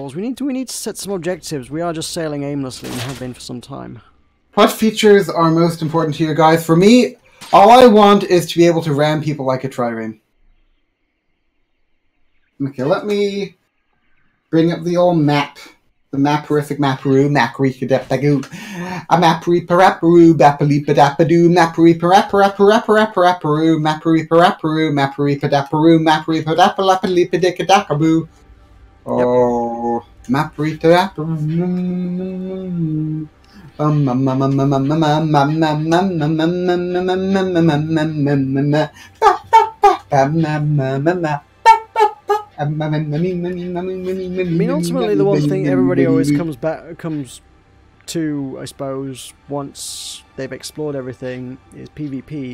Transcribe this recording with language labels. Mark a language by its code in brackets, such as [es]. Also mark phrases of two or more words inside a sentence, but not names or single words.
[en] We need to set some objectives. We are just sailing aimlessly and have been for some time. What features are most important to you guys? For me, all I want is to be able to ram people like a trireme. Okay, let me bring up the old map. The maperific maparoo, macarikadepagoo. A mapari-paraparoo, bapalipadappadoo, mapari-paraparaparaparaparapparoo, mapari-paraparoo, mapari-padaparoo, mapari-padapalapalipidikadakaboo. Oh, mapari-taraparoo. I mean, ultimately, the one thing everybody always comes to, I suppose, once they've explored everything, is PvP.